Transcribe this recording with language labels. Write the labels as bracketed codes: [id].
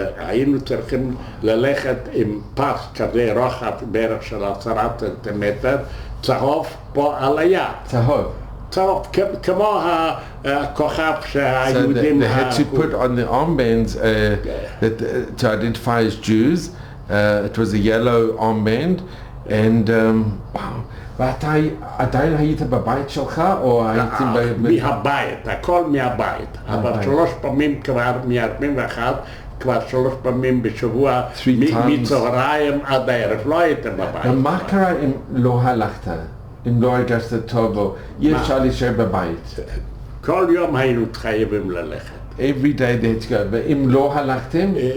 [he] היינו צריכים ללכת עם פס כזה רוחב בערך של 10 סנטימטר, צהוב פה על היד. צהוב, כמו הכוכב שהיהודים... [en] So they had to put on the armbands to identify as Jews. It was a yellow armband, and wow. [he] ואתה עדיין היית בבית שלך או הייתם מהבית, הכל מהבית, אבל 3 פעמים כבר מ-41, כבר 3 פעמים בשבוע, מצהריים עד הערב, לא הייתם בבית. ומה קרה אם לא הלכת? אם לא הרגשת טוב, או אי אפשר להישאר בבית. כל יום היינו חייבים ללכת. [en] Every day they had to go, [he] ואם לא הלכתם?